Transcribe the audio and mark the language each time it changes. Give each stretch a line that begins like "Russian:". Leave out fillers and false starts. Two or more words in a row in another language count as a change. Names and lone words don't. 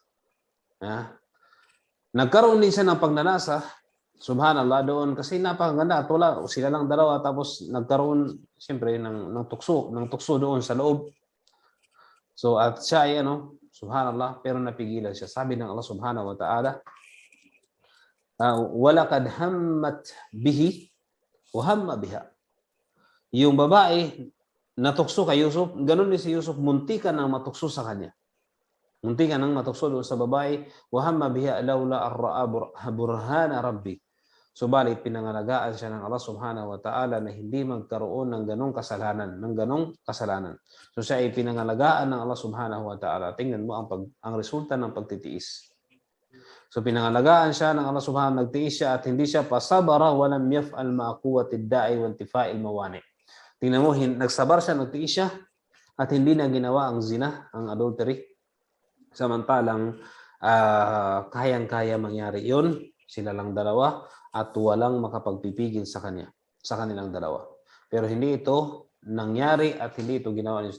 Filipino: Nagkaroon din siya ng pagnanasa, subhanallah, doon kasi napakaganda at wala, sila lang dalawa, tapos nagkaroon, siyempre, ng tukso doon sa loob. So, at siya ay, subhanallah, pero napigilan siya. Sabi ng
Arabic: الله سبحانه وتعالى ولقد همت به وهم بها.
Filipino: Yung babae natukso kay Yusuf, ganun din si Yusuf, muntikan nang matukso sa kanya. Muntikan nang matukso doon sa babae,
Arabic: وهم بها لولا أن رأى برهان ربه.
Filipino: Subalit pinangalagaan siya ng Allah
Arabic: سبحانه وتعالى
Filipino: na hindi magkaroon ng ganong kasalanan. So siya ay pinangalagaan ng Allah
Arabic: سبحانه وتعالى.
Filipino: Tingnan mo ang resulta ng pagtitiis. So pinangalagaan siya ng Allah subhanahu, nagtiis siya at hindi siya pasabara
Arabic: ولم يفعل مع قوة الداعي وانتفاء الموانع.
Filipino: Tingnan mo, nagsabar siya, nagtiis siya at hindi na ginawa ang zina, ang adultery. Samantalang kayang-kaya mangyari 'yon, sila lang dalawa at walang makapagpipigil sa kanilang dalawa. Pero hindi ito nangyari at hindi ito ginawa ni Yusuf.